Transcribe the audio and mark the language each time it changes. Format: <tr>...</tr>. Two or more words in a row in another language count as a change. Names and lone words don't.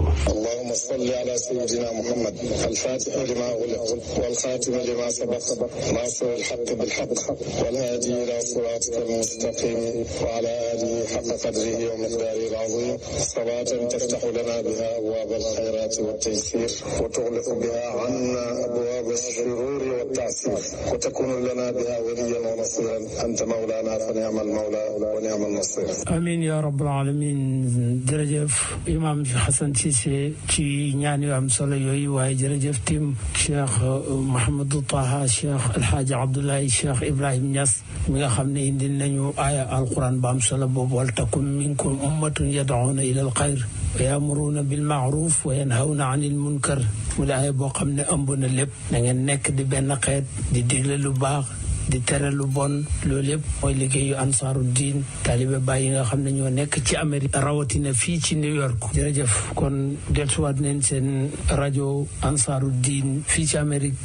<ar>اللهم صل على سيدنا محمد الفاتح لما أغلق والخاتم لما سبق ناصر الحق بالحق والهادي إلى صراطك المستقيم وعلى آله حق قدره ومقداره العظيم. صلاة تفتح لنا بها أبواب الخيرات والتيسير وتغلق بها عنا أبواب الشرور والتعسير وتكون لنا بها وليا ونصيرا. أنت مولانا فنعم المولى ونعم النصير. آمين يا رب العالمين.</ar> <wo>jërëjëf Imam Hassan Cissé ci ñaan yu am solo yooyu, waaye jërëjëf tim Cheikh Mouhamadou Taha, Cheikh El Hadj Abdoulaye, Cheikh Ibrahim Niass mi nga xam ne indil nañu aaya alquran ba am solo boobu,</wo> <ar>ولتكن منكم أمة يدعون إلى الخير ويأمرون بالمعروف وينهون عن المنكر.</ar> <wo>mu di aaya boo xam ne ëmb na lépp. na ngeen nekk di benn xeet, di digle lu baax, di tere lu bon. loolu yëpp mooy liggéeyu ansaaru diin, taalibe Baay yi nga xam ne ñoo nekk ci Amérique, rawatina fii ci New York. jërëjëf. kon dellusiwaat nañ seen rajo ansaaru diin fii ci Amérique.</wo>